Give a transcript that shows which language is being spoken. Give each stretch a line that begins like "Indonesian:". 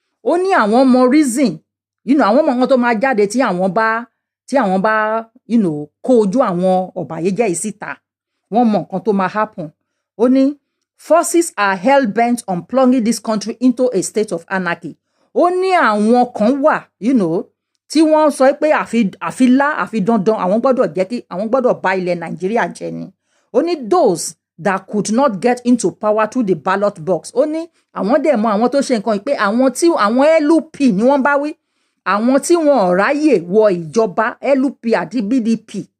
Yoruba: Ó ní àwọn mọ reason, àwọn mọ nǹkan tó máa jáde tí àwọn bá kó ojú àwọn ọ̀bàyéjẹ́ yìí síta. Wọ́n mọ nǹkan tó máa happen. Ó ní
English: forces are hell bent on plunging this country into a state of anarchy.
Yoruba: Ó ní àwọn kan wà, tí wọ́n sọ pé àfi dandan àwọn gbọ́dọ̀ bá ilẹ̀ Nàìjíríà jẹ́ ni. Ó ní
English: those that could not get into power through the ballot box.
Yoruba: Ó ní àwọn dẹ̀ mọ̀ àwọn tó ṣe nǹkan pé àwọn LP ni wọ́n bá wí. Àwọn tí wọn ò ráyè wọ ìjọba LP àti BDP.